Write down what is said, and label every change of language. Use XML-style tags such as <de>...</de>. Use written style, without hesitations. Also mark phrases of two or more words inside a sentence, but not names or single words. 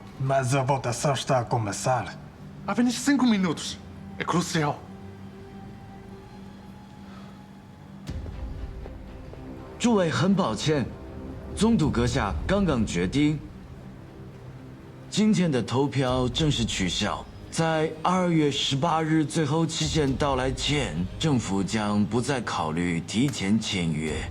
<pt>Mas a votação está a começar. Apenas 5 minutos. É crucial.</pt> <zh>诸位很抱歉，宗督阁下刚刚决定，今天的投票正式取消。在2月18日最后期限到来前，政府将不再考虑提前签约。</zh>